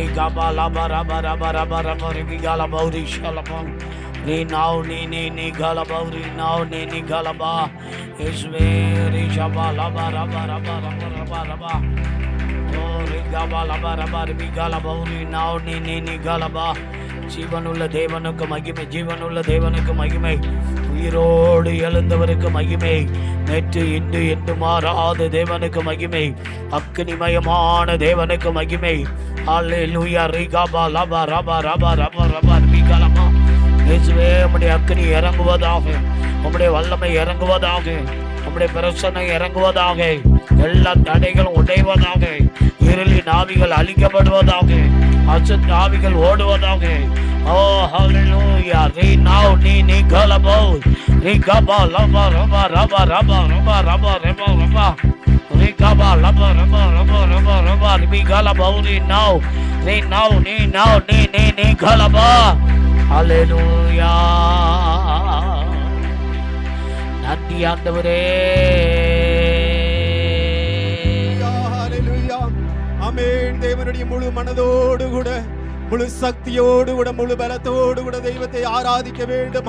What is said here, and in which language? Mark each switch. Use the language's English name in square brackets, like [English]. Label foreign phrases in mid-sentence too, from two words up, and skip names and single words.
[Tamil] gabala bara bara bara bara bara ni galaba ori shalaba re now ni galaba ori now ni galaba isme re shabala bara bara bara bara bara bara ori gabala bara bara ni galaba ori now ni galaba ஜீவனுள்ள தேவனுக்கு மகிமை ஜீவனுள்ள தேவனுக்கு மகிமை உயிரோடு எழுந்தவருக்கு மகிமை நேற்று இன்று என்று மாறாத தேவனுக்கு மகிமை அக்னிமயமான தேவனுக்கு மகிமை அல்லேலூயா ரிகபா லபா ரபா ரபா ரபா ரபா ரிகலமா இயேசுவே உம்முடைய அக்னி இறங்குவதாக உம்முடைய வல்லமை இறங்குவதாக உம்முடைய பிரசன்னம் இறங்குவதாக எல்லா தடைகளும் உடைவதாக இருளின் ஆவிகள் அழிக்கப்படுவதாக அசுத்த ஆவிகள் ஓடுவதாக ஓ ஹalleluya re now ni galabo re gaba laba raba raba raba raba raba raba raba re gaba laba raba raba raba raba re galabo re now ni galaba hallelujah நன்றி ஆண்டவரே ஹalleluya ஆமென். தேவனுடைய முழு மனதோடு கூட முழு சக்தியோடு கூட முழு பலத்தோடு கூட தெய்வத்தை ஆராதிக்க வேண்டும்.